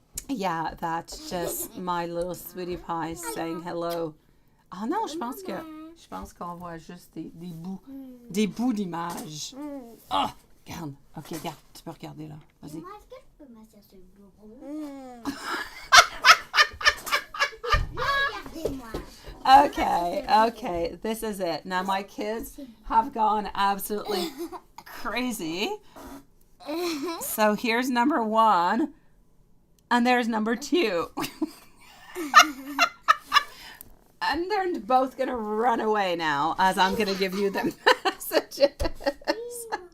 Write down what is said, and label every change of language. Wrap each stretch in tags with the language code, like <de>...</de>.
<en>Yeah, that's just my little sweetie pie saying hello.</en> <fr>Ah non, je pense qu'on voit juste des bouts d'images. Oh, regarde. Ok, regarde, tu peux regarder là. Vas-y. Est-ce que je peux m'asseoir sur le bureau?</fr> <en>Okay, this is it. Now my kids have gone absolutely crazy. So here's number 1, and there's number 2. And they're both going to run away now as I'm going to give you the messages.</en>